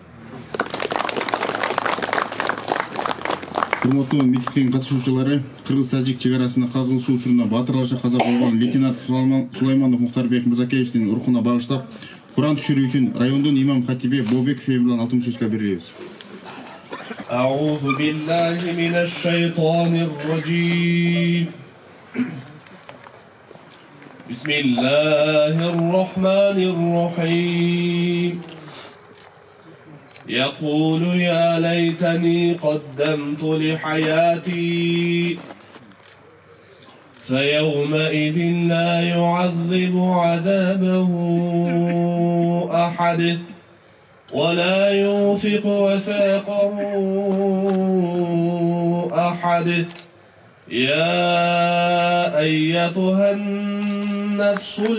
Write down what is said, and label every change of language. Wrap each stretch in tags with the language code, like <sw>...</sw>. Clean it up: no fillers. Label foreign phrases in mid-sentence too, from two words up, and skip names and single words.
<ky>Урматтуу митингдин катышуучулары, Кыргыз-Тажик чек арасында кагылышуу учурунда баатырларча каза болгон лейтенант Сулайманов Муктар Мырзакеевичтин рухуна багыштап, Куран түшүрүү үчүн райондун имам хатиби Бобеков эмилан алтын мушечка берилебиз.</ky> <ar>أعوذ بالله من الشيطان الرجيم بسم الله الرحمن الرحيم يقول يا ليتني قدمت لحياتي فيومئذ لا يعذب عذابه أحد ولا يوثق وثاقه أحد يا أيتها النفس</ar>